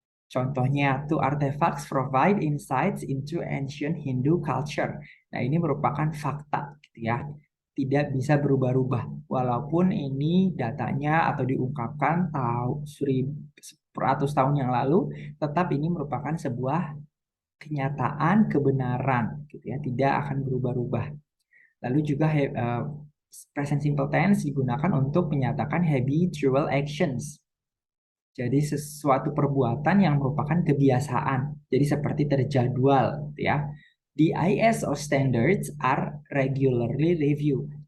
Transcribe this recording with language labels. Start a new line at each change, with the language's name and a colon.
English: Contohnya, two artifacts provide insights into ancient Hindu culture.
Indonesian: Nah, ini merupakan fakta, gitu ya. Tidak bisa berubah-ubah. Walaupun ini datanya atau diungkapkan tahun 100 tahun yang lalu, tetap ini merupakan sebuah kenyataan kebenaran, gitu ya. Tidak akan berubah-ubah. Lalu juga present simple tense digunakan untuk menyatakan habitual actions. Jadi sesuatu perbuatan yang merupakan kebiasaan. Jadi seperti terjadwal, gitu ya.
English: The ISO standards are regularly reviewed.